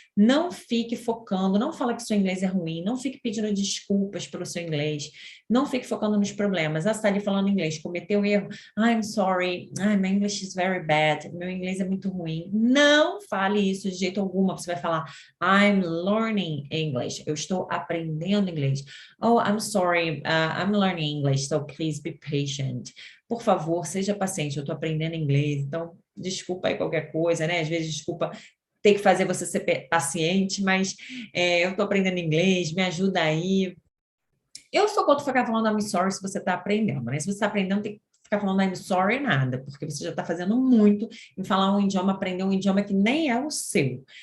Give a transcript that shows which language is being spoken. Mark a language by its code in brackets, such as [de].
[pt] Não fique focando, não fala que seu inglês é ruim, não fique pedindo desculpas pelo seu inglês, não fique focando nos problemas. Ah, você está ali falando inglês, cometeu erro. [en] I'm sorry, my English is very bad, [pt] meu inglês é muito ruim. Não fale isso de jeito algum. Você vai falar, [en] I'm learning English. [pt] Eu estou aprendendo inglês. [en] Oh, I'm sorry, I'm learning English, so please be patient. [pt] Por favor, seja paciente, eu estou aprendendo inglês, então desculpa aí qualquer coisa, né? Às vezes, desculpa ter que fazer você ser paciente, mas eu estou aprendendo inglês, me ajuda aí. Eu sou contra ficar falando [en] I'm sorry [pt] se você está aprendendo, né? Se você está aprendendo, tem que ficar falando I'm sorry nada, porque você já está fazendo muito em falar um idioma, aprender um idioma que nem é o seu.